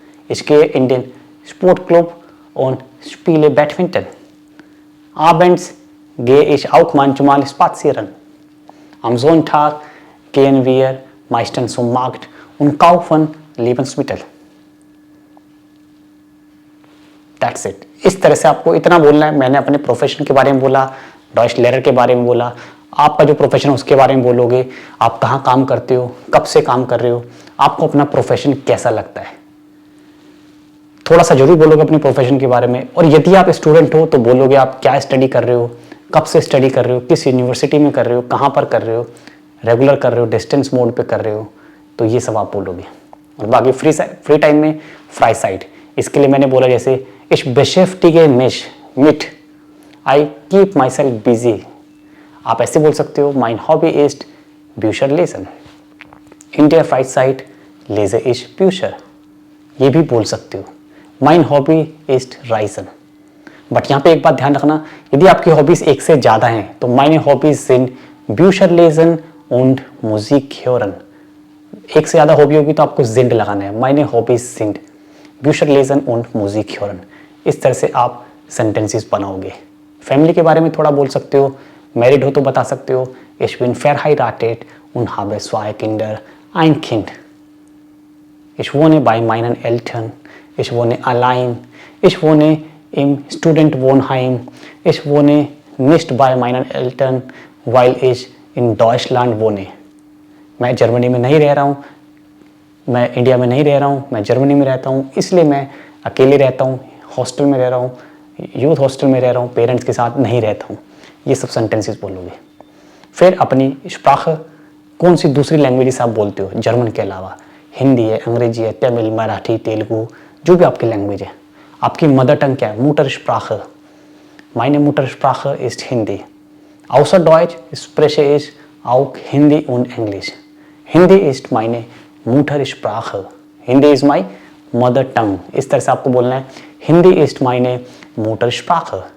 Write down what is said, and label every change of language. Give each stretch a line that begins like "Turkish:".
German: Ich gehe in den Sportclub und spiele Badminton. Abends gehe ich auch manchmal spazieren. Am Sonntag gehen wir meistens zum Markt und kaufen Lebensmittel.
English: That's it.
Hindi: इस तरह से आपको इतना बोलना है। मैंने अपने प्रोफेशन के बारे में बोला, डॉइच लेयर के बारे में बोला, आपका जो प्रोफेशन है उसके बारे में बोलोगे, आप कहाँ काम करते हो, कब से काम कर रहे हो, आपको अपना प्रोफेशन कैसा लगता है, थोड़ा सा जरूर बोलोगे अपने प्रोफेशन के बारे में। और यदि आप स्टूडेंट हो तो बोलोगे आप क्या स्टडी कर रहे हो, कब से स्टडी कर रहे हो, किस यूनिवर्सिटी में कर रहे हो, कहाँ पर कर रहे हो, रेगुलर कर रहे हो, डिस्टेंस मोड पे कर रहे हो, तो ये सब आप बोलोगे। और बाकी फ्री टाइम में फ्राइसाइड, इसके लिए मैंने बोला जैसे
German: ich beschäftige mich mit,
English: I keep myself busy।
Hindi: आप ऐसे बोल सकते हो
German: mein Hobby ist Bücher lesen, in der Freizeit lese ich Bücher,
Hindi: ये भी बोल सकते हो।
German: mein Hobby ist Reisen।
Hindi: But यहाँ पे एक बात ध्यान रखना, यदि आपकी हॉबीज एक से ज़्यादा हैं तो
German: meine Hobbys sind Bücher lesen und Musik hören।
Hindi: एक से ज़्यादा हॉबी होगी तो आपको sind लगाना है,
German: meine Hobbys sind Bücher lesen und Musik hören।
Hindi: इस तरह से आप सेंटेंसेस बनाओगे। फैमिली के बारे में थोड़ा बोल सकते हो, मैरिड हो तो बता सकते हो
German: ich bin verheiratet und habe 2 Kinder, ein Kind। Ich wohne bei meinen Eltern, ich wohne allein, ich wohne im Studentenwohnheim, ich wohne nicht bei meinen Eltern, weil ich in Deutschland wohne।
Hindi: मैं Germany में नहीं रह रहा हूँ, मैं India में नहीं रह रहा हूँ, मैं जर्मनी में रहता हूँ, इसलिए मैं अकेले रहता हूँ, हॉस्टल में रह रहा हूँ, यूथ हॉस्टल में रह रहा हूँ, पेरेंट्स के साथ नहीं रहता हूँ। ये सब सेंटेंसेस बोलोगे। फिर अपनी स्प्राख, कौन सी दूसरी लैंग्वेज आप बोलते हो जर्मन के अलावा, हिंदी है, अंग्रेजी है, तमिल, मराठी, तेलुगु, जो भी आपकी लैंग्वेज है। आपकी मदर टंग क्या है, मुटरस्प्राche।
German: meine Muttersprache ist Hindi। Außer Deutsch spreche ich auch Hindi und Englisch।
English: Hindi
German: ist meine Muttersprache।
English: Hindi is my mother tongue।
Hindi: इस तरह से आपको बोलना है,
German: हिंदी ist meine Muttersprache।